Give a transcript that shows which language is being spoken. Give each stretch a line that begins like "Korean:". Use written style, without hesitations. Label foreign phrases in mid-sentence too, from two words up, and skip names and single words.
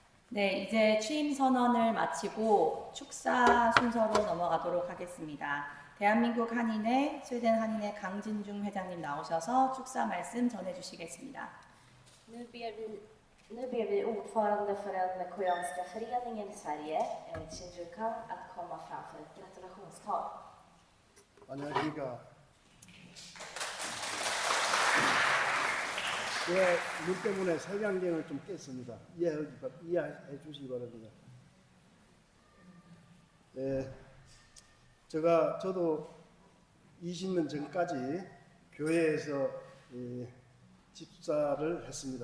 Korean: 네, 이제 취임 선언을 마치고 축사 순서로 넘어가도록 하겠습니다. 대한민국 한인회, 스웨덴 한인회 강진중 회장님 나오셔서 축사 말씀 전해주시겠습니다.
Swedish: Nu ber vi ordförande för den koreanska föreningen i Sverige, Shinju Kang, att komma fram för ett gratulationstal.
Korean: 안녕하십니까. 제가 눈 때문에 색안경을 좀 깼습니다. 이해해 주시기 바랍니다. 저도 20년 전까지 교회에서 집사를 했습니다.